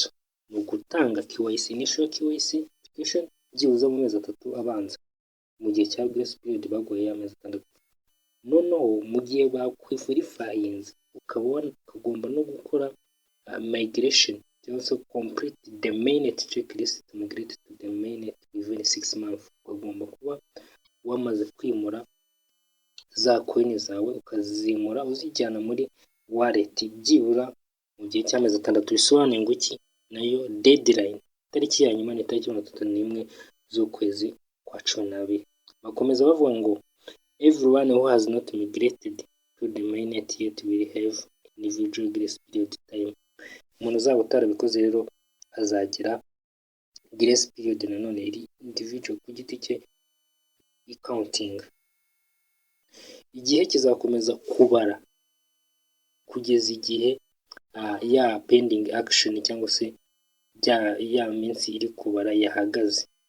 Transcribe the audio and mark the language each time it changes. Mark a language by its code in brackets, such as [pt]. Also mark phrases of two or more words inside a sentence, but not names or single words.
[rw] Ni ugutanga KYC, [en] initial KYC application [rw] byibuze mu mezi 3 abanza mu gihe cya [en] grace period [rw] baguhaye amezi 6. Noneho mu gihe bakwifurifayinze ukagomba no gukora migration cyangwa se [en] complete the mainnet checklist to migrate to the mainnet within 6 months. [rw] Ugomba kuba wamaze kwimura za coin zawe ukazimura uzijyana muri wallet byibura mu gihe cy'amezi 6. Bisobanuye ngo iki? Nayo deadline, itariki ya nyuma ni itariki 31 z'ukwezi kwa 12. Bakomeza bavuga ngo [en] everyone who has not migrated to the mainnet yet will have individual grace period time. [rw] Umuntu uzaba utarabikoze rero azagira [en] grace period [rw] nanone iri individual ku giti cye counting. Igihe kizakomeza kubara kugeza igihe ya pending action cyangwa se ya minsi iri kubara yahagaze.